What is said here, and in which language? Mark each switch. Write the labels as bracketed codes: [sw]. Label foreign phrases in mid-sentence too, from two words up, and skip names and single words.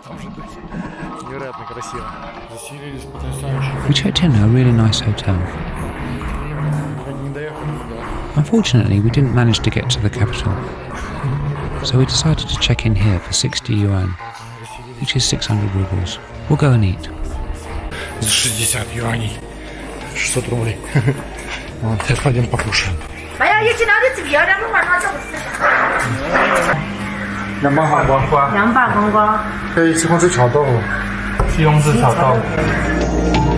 [en] We checked in a really nice hotel. Unfortunately, we didn't manage to get to the capital, so we decided to check in here for 60 yuan, which is 600 rubles. We'll go and eat. [ru] За 60 юаней. 600 рублей. Вот, сейчас пойдем покушаем. [zh] 哎呀，一斤两的鸡，两个晚上这不吃啥。凉拌黄瓜，凉拌黄瓜，可以西红柿炒豆腐。西红柿炒豆腐。